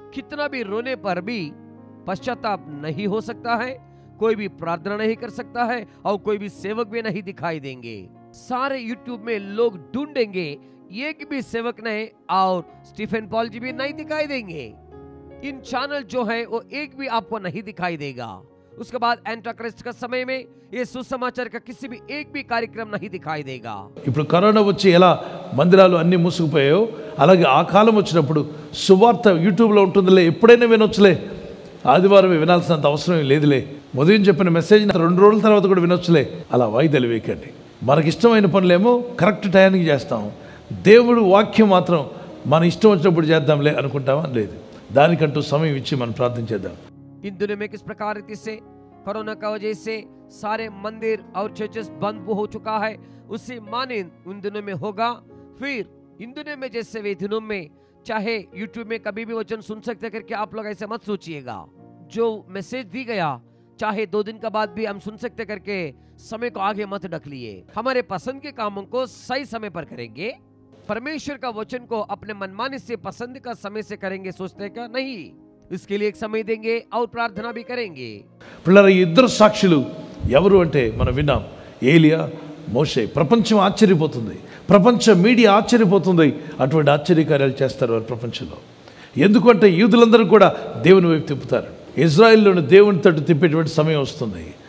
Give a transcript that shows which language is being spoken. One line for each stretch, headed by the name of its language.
Hindi: कितना भी रोने पर भी पश्चाताप नहीं हो सकता है, कोई भी प्रार्थना नहीं कर सकता है और कोई भी सेवक भी नहीं दिखाई देंगे। सारे यूट्यूब में लोग ढूंढेंगे, एक भी सेवक नहीं और स्टीफन पॉल जी भी नहीं दिखाई देंगे। इन चैनल जो है वो एक भी आपको नहीं दिखाई देगा। उसके बाद एंटिक्राइस्ट का समय में ये सुसमाचार का किसी भी एक भी कार्यक्रम नहीं दिखाई देगा।
Telugu: ఇప్పుడు కరోనా వచ్చి ఎలా మందిరాలు అన్ని మూసుకుపోయాయో అలాగే ఆ కాలం వచ్చినప్పుడు సువార్త యూట్యూబ్లో ఉంటుందిలే, ఎప్పుడైనా వినొచ్చులే, ఆదివారమే వినాల్సినంత అవసరం లేదులే, ఉదయం చెప్పిన మెసేజ్ 2 రోజుల తర్వాత కూడా వినొచ్చులే, అలా వాయిదాలు వేయకండి. మనకి ఇష్టమైన పనులేమో కరెక్ట్ టైంకి చేస్తాం, దేవుడు వాక్యం మాత్రం మన ఇష్టం వచ్చినప్పుడు చేద్దాంలే అనుకుంటామా? లేదు, దానికంటూ సమయం ఇచ్చి మనం ప్రార్థన చేద్దాం.
Hindi: इन दिनों में किस प्रकार से कोरोना का वजह से सारे मंदिर और चर्चेस बंद हो चुका है, उसी मानिंद उन दिनों में होगा। फिर इन दिनों में जैसे वे दिनों में चाहे यूट्यूब में कभी भी वचन सुन सकते करके आप लोग ऐसे मत सोचिएगा। जो मैसेज दी गया चाहे 2 दिन का बाद भी हम सुन सकते करके समय को आगे मत ढक लिए। हमारे पसंद के कामों को सही समय पर करेंगे। परमेश्वर का वचन को अपने मनमाने से पसंद का समय से करेंगे, सोचते का नहीं। इसके लिए एक समय देंगे और प्रार्थना भी करेंगे।
Telugu: పిల్లల ఈ ఇద్దరు సాక్షులు ఎవరు అంటే మనం విన్నాం, ఏలియా, మోషే. ప్రపంచం ఆశ్చర్యపోతుంది, ప్రపంచ మీడియా ఆశ్చర్యపోతుంది. అటువంటి ఆశ్చర్యకార్యాలు చేస్తారు వారు ప్రపంచంలో. ఎందుకంటే యూదులందరూ కూడా దేవుని వైపు తిప్పుతారు. ఇజ్రాయెల్లోని దేవుని తట్టు తిప్పేటువంటి సమయం వస్తుంది.